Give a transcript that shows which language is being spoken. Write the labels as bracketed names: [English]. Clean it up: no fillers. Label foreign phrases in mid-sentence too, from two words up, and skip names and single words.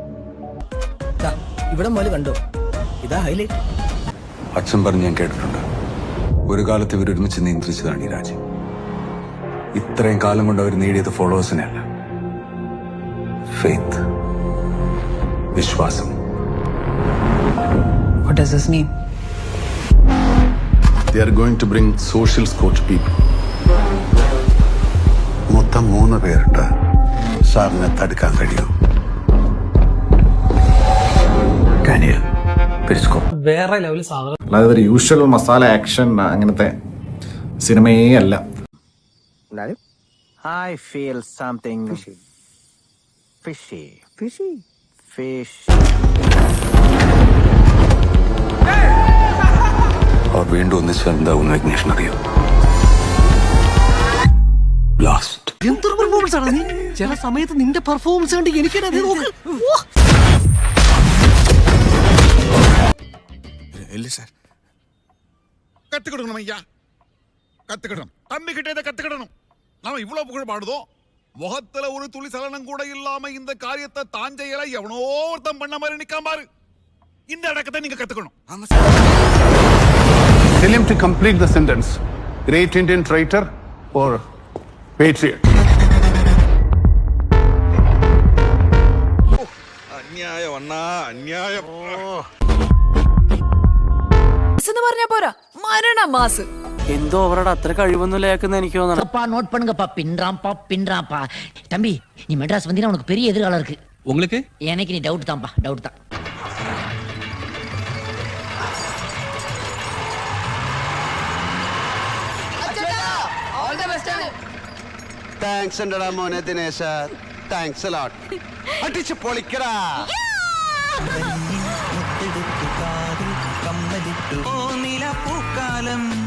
[Malayalam] ഇവിടെ മുതൽ കണ്ടോ, ഇതാ ഹൈലൈറ്റ്. അച്ഛൻ പറഞ്ഞ് ഞാൻ കേട്ടിട്ടുണ്ട്, ഒരു കാലത്ത് ഇവരൊരുമിച്ച് നിയന്ത്രിച്ചതാണ് ഈ രാജ്യം. ഇത്രയും കാലം കൊണ്ട് അവർ നേടിയത് ഫോളോവേഴ്സിനെ അല്ല, ഫെയ്ത്ത്, വിശ്വാസം. [English] What does this mean? They are going to bring social score to people. [Malayalam] മൊത്തം 3 പേരുണ്ട്. സാറിനെ തടുക്കാൻ കഴിയും? വേറെ ലെവലിൽ സാധനം. അല്ലാതെ ഒരു യൂഷ്വൽ മസാല ആക്ഷൻ അങ്ങനത്തെ സിനിമയേ അല്ല. [English] I feel something fishy. Fish. [Malayalam] അവർ വീണ്ടും ഒന്നിച്ച് എന്താവും വിഘ്നേഷൻ അറിയോ? ബ്ലാസ്റ്റ്. എന്തൊരു പെർഫോമൻസ് ആണ് നീ! ചില സമയത്ത് നിന്റെ പെർഫോമൻസ് കണ്ട് എനിക്കത് [Tamil] கத்துக்கிடணும் ஐயா, கத்துக்கிடணும். தம்பி கிட்டே இதை கத்துக்கிடணும். நாம இவ்வளவு புகழ் பாடுதோ, முகத்துல ஒரு துளி சலனம் கூட இல்லாம இந்த காரியத்தை தான் செய்யல எவனோ ஒருத்தம் பண்ண மாதிரி நிக்காம பாரு. இந்த அடக்கத்தை நீங்க கத்துக்கணும். [English] Tell him to complete the sentence. Great Indian traitor or patriot? [Malayalam] അന്യായം അണ്ണാ, അന്യായം. പറഞ്ഞ പോരാ, മരണ മാസ്. എന്തോ അവരുടെ അത്ര കഴിവൊന്നുമില്ല എനിക്ക് തോന്നുന്നു. [Tamil] நோட் பண்ணுங்கப்பா, பின்றாம்பா தம்பி. நீ மெட்ராஸ் வந்தீங்கன்னா உனக்கு பெரிய எதிர்காலம் இருக்கு. உங்களுக்கு? எனக்கு நீ டவுட் தான்ப்பா, டவுட் தான். [Malayalam] താങ്ക്സ് ഉണ്ടടാ മോനെ ദിനേശ, [English] thanks a lot. [Malayalam] അടിച്ച് പൊളിക്കടാ. പൂക്കാലം